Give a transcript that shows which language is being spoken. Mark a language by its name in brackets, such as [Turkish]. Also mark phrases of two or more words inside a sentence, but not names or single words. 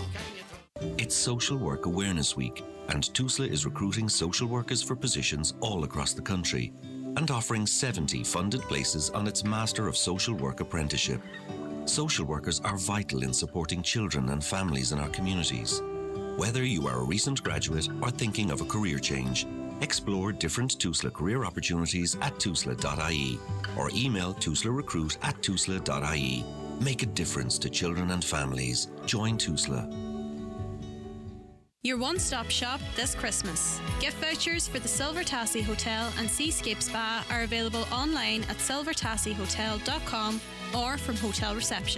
[English] It's Social Work Awareness Week, and TUSLA is recruiting social workers for positions all across the country and offering 70 funded places on its Master of Social Work apprenticeship. Social workers are vital in supporting children and families in our communities. Whether you are a recent graduate or thinking of a career change, explore different TUSLA career opportunities at tusla.ie or email tuslarecruit@tusla.ie. Make a difference to children and families. Join TUSLA. Your one-stop shop this Christmas. Gift vouchers for the Silver Tassie Hotel and Seascape Spa are available online at silvertassiehotel.com or from hotel reception.